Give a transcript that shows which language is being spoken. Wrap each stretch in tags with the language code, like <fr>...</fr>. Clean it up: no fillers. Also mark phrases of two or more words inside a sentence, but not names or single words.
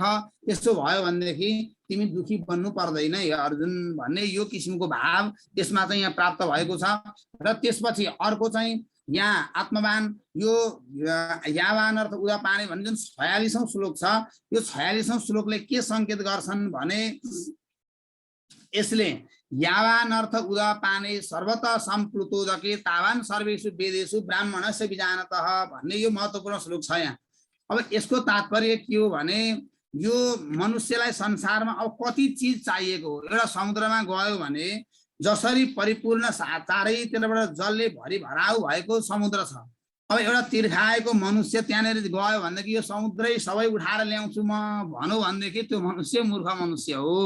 <ne>त्यसो भयो भनेदेखि तिमी दुखी बन्नु पर्दैन है अर्जुन भन्ने यो किसिमको भाव त्यसमा चाहिँ यहाँ प्राप्त भएको छ। र त्यसपछि अर्को चाहिँ यहाँ आत्मवान यो</ne> <sa>यावान अर्थ उदापाने</sa> <ne>भन्ने जुन 46औं श्लोक छ, यो 46औं श्लोकले के संकेत गर्छन् भने यसले</ne> <sa>यावान अर्थ उदापाने सर्वतः सम्प्लुतोदके तावान सर्वेषु वेदेषु ब्राह्मणस्य विजानतः</sa> <ne>भन्ने यो महत्त्वपूर्ण श्लोक छ यहाँ। अब यसको तात्पर्य के हो भने यो मनुष्यलाई संसारमा अब कति चिज चाहिएको हो। एउटा समुद्रमा गयो भने जसरी परिपूर्ण चारैतिरबाट जलले भरिभराउ भएको समुद्र छ, अब एउटा तिर्खाएको मनुष्य त्यहाँनिर गयो भनेदेखि यो समुद्रै सबै उठाएर ल्याउँछु म भनौँ भनेदेखि त्यो मनुष्य मूर्ख मनुष्य हो।</ne>